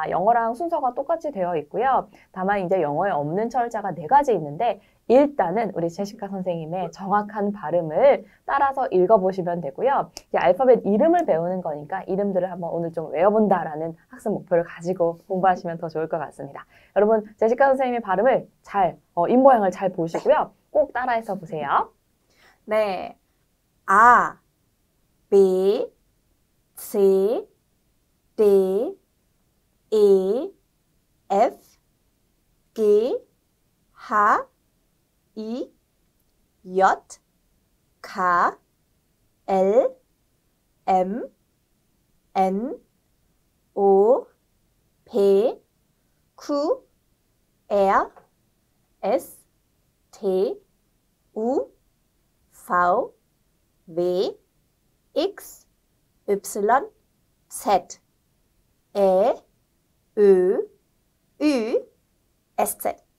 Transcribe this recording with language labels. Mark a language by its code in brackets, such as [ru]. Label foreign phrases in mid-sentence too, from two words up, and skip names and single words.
[ko] 영어랑 순서가 똑같이 되어 있고요. 다만 이제 영어에 없는 철자가 4가지 있는데 일단은 우리 제시카 선생님의 정확한 발음을 따라서 읽어보시면 되고요. 이 알파벳 이름을 배우는 거니까 이름들을 한번 오늘 좀 외워본다라는 학습 목표를 가지고 공부하시면 더 좋을 것 같습니다. 여러분, 제시카 선생님의 발음을 입모양을 잘 보시고요. 꼭 따라해서 보세요. 네, [hu] A, B, C, D, E, F, G, H, I, J, K, L, M, N, O, P, Q, R, S, T, U, V, W, X, Y, Z, E, Ö, Ü, SZ.